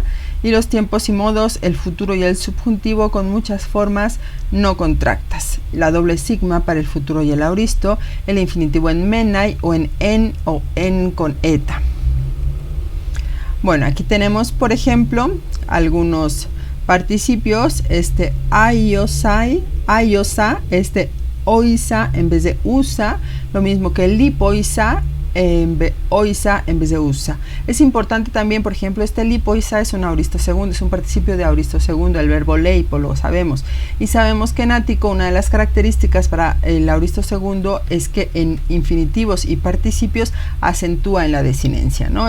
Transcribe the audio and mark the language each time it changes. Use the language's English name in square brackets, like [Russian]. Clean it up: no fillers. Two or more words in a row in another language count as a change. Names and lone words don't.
[Spanish] Y los tiempos y modos, el futuro y el subjuntivo con muchas formas no contractas. La doble sigma para el futuro y el auristo. El infinitivo en menai o en con eta. Bueno, aquí tenemos, por ejemplo, algunos participios. [Greek] Aiosai, aiosa, oisa [Spanish] en vez de usa, lo mismo que lipoisa, oisa en vez de usa. Es importante también, por ejemplo, este lipoisa es un auristo segundo, es un participio de auristo segundo, el verbo leipo, lo sabemos. Y sabemos que en ático una de las características para el auristo segundo es que en infinitivos y participios acentúa en la desinencia, ¿no?